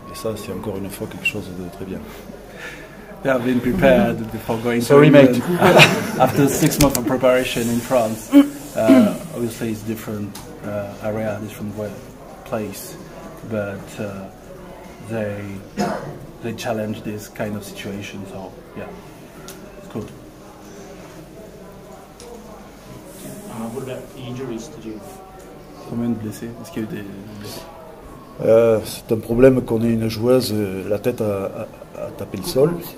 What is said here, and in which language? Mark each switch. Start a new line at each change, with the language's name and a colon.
French: Et ça, c'est encore une fois quelque chose de très bien.
English: They have been prepared before going Sorry, to mate. After 6 months of preparation in France, obviously it's different area, different place, but they challenge this kind of situation. So yeah, it's good. What about the injuries? Did you?
French: Combien de blessés? Est-ce qu'il y a eu des blessés? C'est un problème qu'on ait une joueuse, la tête à taper le sol.